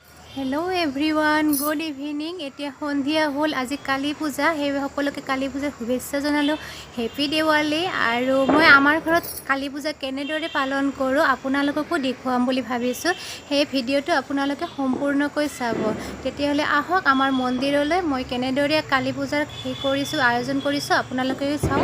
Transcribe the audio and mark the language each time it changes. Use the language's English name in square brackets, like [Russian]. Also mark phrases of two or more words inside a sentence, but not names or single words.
[English] Hello everyone good evening. [Assamese] এতিয়া সন্ধিয়া হ'ল আজি কালী পূজা সেই সকলোকে কালী পূজাৰ শুভেচ্ছা জনালো। [English] Happy Diwali. [Assamese] আৰু মই আমাৰ ঘৰত কালী পূজা কেনেদৰে পালন কৰোঁ আপোনালোককো দেখুৱাম বুলি ভাবিছোঁ। সেই ভিডিঅ'টো আপোনালোকে সম্পূৰ্ণকৈ চাব। তেতিয়াহ'লে আহক আমাৰ মন্দিৰলৈ মই কেনেদৰে কালী পূজাৰ আয়োজন কৰিছোঁ আপোনালোকেও চাওক।